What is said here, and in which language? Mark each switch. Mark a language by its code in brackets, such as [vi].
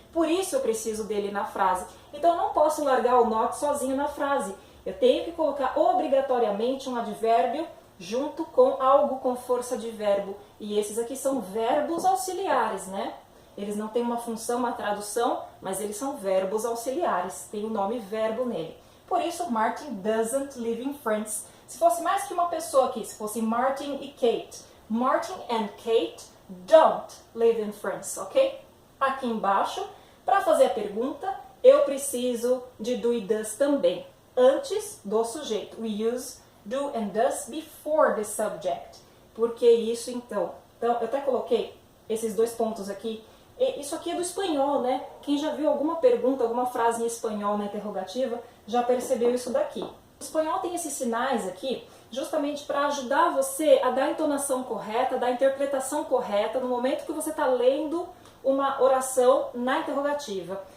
[pt] Por isso eu preciso dele na frase. Então eu não posso largar o not sozinho na frase. Eu tenho que colocar obrigatoriamente um advérbio junto com algo com força de verbo. E esses aqui são verbos auxiliares, né? Eles não têm uma função, uma tradução, mas eles são verbos auxiliares. Tem o nome verbo nele. [en] Por isso, Martin doesn't live in France. [pt] Se fosse mais que uma pessoa aqui, se fosse Martin e Kate. [en] Martin and Kate don't live in France, ok? [pt] Aqui embaixo, para fazer a pergunta, eu preciso de do e does também. Antes do sujeito. [en] We use do and does before the subject. [pt] Por que isso então? Então, eu até coloquei esses dois pontos aqui. Isso aqui é do espanhol, né? Quem já viu alguma pergunta, alguma frase em espanhol na interrogativa, já percebeu isso daqui. O espanhol tem esses sinais aqui justamente para ajudar você a dar a entonação correta, dar a interpretação correta no momento que você está lendo uma oração na interrogativa.